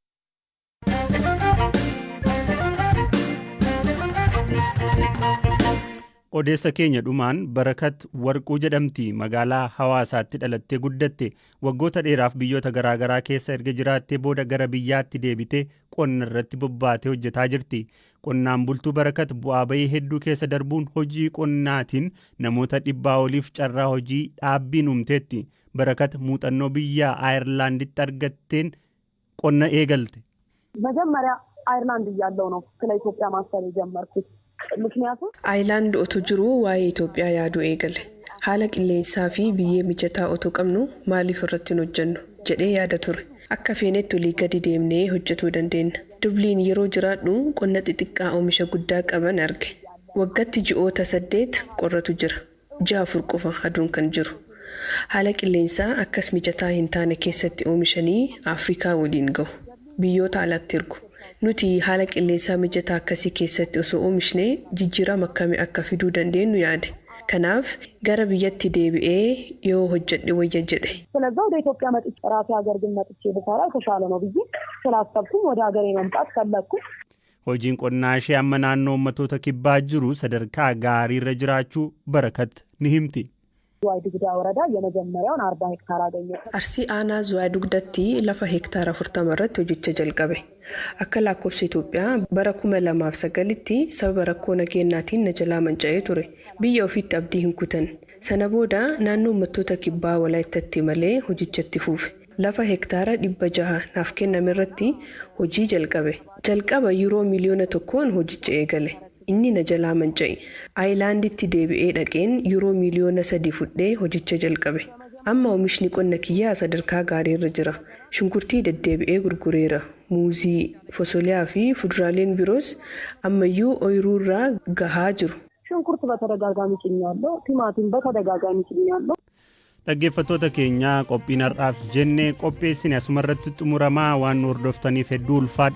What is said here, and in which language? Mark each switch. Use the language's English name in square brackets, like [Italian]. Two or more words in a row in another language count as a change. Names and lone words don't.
[Oromo] Odeessa keenya dhumaan Barakat Warquu jedhamti magaalaa Hawaasaatti dhalattee guddatte waggoota dheeraaf biyyoota garaagaraa keessa erga jiraattee booda gara biyyaatti deebitee qonna irratti bobbaatee hojjetaa jirti. Qonnaan bultuu Barakat bu'aa bahii hedduu keessa darbuun hojii qonnaatiin namoota 100 oliif carraa hojii dhaabbiin uumteetti. Barakat muuxannoo biyya Ayirlaanditti argatteen qonna eegalte. [Amharic] መጀመሪያ አይርላንድ እያለሁ ነው ስለ ኢትዮጵያ ማሰብ የጀመርኩት ምክንያቱም [Oromo] Ayirlaand otoo jiru waa'ee Itoophiyaa yaaduu eegale haala qilleensaa fi biyyee mijataa otoo qabnu maaliif irratti hojjennu jedhee yaada ture akka feenetti olii gadi deemnee hojjetuu dandeenya. Dubliin yeroo jiraadhu qonna xixiqqaa oomisha guddaa qaban arge. Waggaatti ji'oota 8 qorratu jira. Ji'a 4 qofa aduun kan jiru. Haala qilleensaa akkas mijataa hin taane keessatti oomishanii Afrikaa waliin gahu. Biyyoota alatti ergu. Nuti haala qilleensaa mijataa akkasii keessatti osoo oomishnee jijjiirama akkamii akka fiduu dandeenyu yaade. Kanaaf gara biyyatti deebi'ee yoo hojjedhe wayya jedhe. [Amharic] ስለዚህ ወደ ኢትዮጵያ መጥቼ ራሴ ሀገር ግን መጥቼ ብሰራ የተሻለ ነው ብዬ ስላሰብኩኝ ወደ ሀገሬ መምጣት ፈለግኩ። [Oromo] Hojiin qonnaa ishee amma naannoo uummattoota kibbaa jiru sadarkaa gaariirra jiraachuu Barakat ni himti. [Amharic] ዝዋይ ዱጉዳ ወረዳ የመጀመሪያውን 40 ሄክታር አገኘሁ። [Oromo] Arsii aanaa Zuwaay Dugdatti lafa hektaara 40 irratti hojicha jalqabe. Akka lakkoofsa Itoophiyaa bara 2009tti sababa rakkoo nageenyaatiin na jalaa manca'ee ture. Biyya ofiitti abdii hin kutan. Sana booda naannoo uummattoota kibbaa Walaayittaatti malee hojichatti fuufe. Lafa hektaara 600 naaf kenname irratti hojii jalqabe. Jalqaba yuuroo miliyoona 1 hojicha eegale. Inni na jalaa manca'e. Aayilaanditti deebi'ee dhaqeen yuuroo miliyoona 3 fudhee hojicha jalqabe. Amma oomishni qonna kiyyaa sadarkaa gaariirra jira. Shunkurtii deddeebi'ee gurgureera. Muuzii, fosoliyaa fi fuduraaleen biroos ammayyuu ooyiruurraa gahaa jiru. [Amharic] ሽንኩርት በተደጋጋሚ ጭኛለሁ። ቲማቲም በተደጋጋሚ ጭኛለሁ። [Oromo] Dhaggeeffattoota keenya qophiin har'aaf jennee qopheessine asumarratti xumuramaa waan hordoftaniif hedduu ulfaadha.